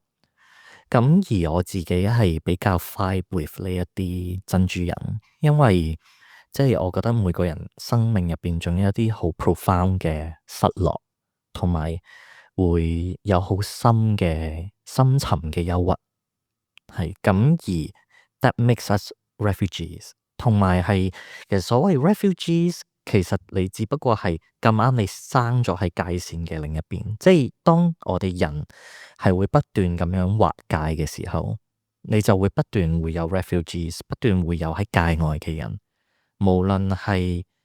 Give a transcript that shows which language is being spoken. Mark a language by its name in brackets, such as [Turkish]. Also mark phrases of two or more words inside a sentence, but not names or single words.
[Cantonese] 咁而我自己係比較 [English] vibe with [Cantonese] 呢一啲珍珠人，因為即係我覺得每個人生命入邊仲有一啲好 profound 嘅失落，同埋會有好深沉嘅憂鬱，係咁而 [English] that makes us refugees， [Cantonese] 同埋係其實所謂 refugees， 其實你只不過係咁啱你生咗喺界線嘅另一邊，即係當我哋人係會不斷咁樣劃界嘅時候，你就會不斷會有 refugees， 不斷會有喺界外嘅人，無論係